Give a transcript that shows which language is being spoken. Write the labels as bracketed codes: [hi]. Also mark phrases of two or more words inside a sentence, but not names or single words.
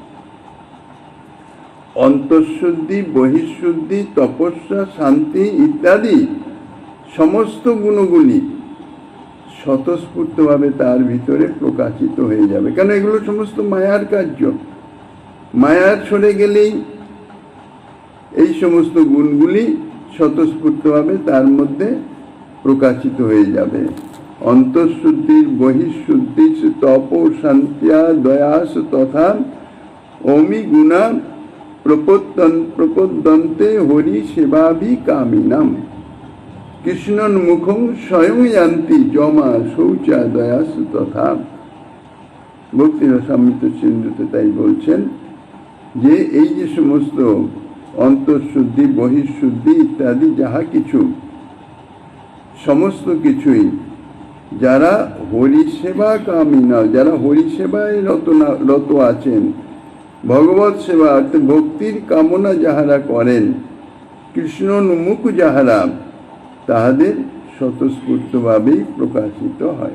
[bn] অন্তঃশুদ্ধি, বহিঃশুদ্ধি, তপস্যা, শান্তি ইত্যাদি সমস্ত গুণগুলি স্বতঃস্ফূর্তভাবে তার ভিতরে প্রকাশিত হয়ে যাবে, কেন এগুলো সমস্ত মায়ার কার্য। মায়ার সরে গেলেই এই সমস্ত গুণগুলি স্বতঃস্ফূর্তভাবে তার মধ্যে প্রকাশিত হয়ে যাবে। [sa] অন্তঃশুদ্ধি, বহিঃশুদ্ধি, তপ, শান্তিয়া, দয়াস তথা অমি গুণা প্রপদ্যন্তে হরি সেবাভি কামিনাম কৃষ্ণন মুখং স্বয়ং যান্তি জমা শৌচা দয়াস তথা। [bn] ভক্তি রসামৃত সিন্ধুতে তাই বলছেন যে এই যে সমস্ত অন্তঃশুদ্ধি, বহিঃশুদ্ধি ইত্যাদি যাহা কিছু, সমস্ত কিছুই যারা [sa] হরিসেবা কামিনা, [bn] যারা হরিসেবায় রত আছেন, ভগবত সেবা অর্থাৎ ভক্তির কামনা যাহারা করেন, কৃষ্ণোন্মুখ যাহারা, তাহাদের স্বতঃস্ফূর্তভাবেই প্রকাশিত হয়।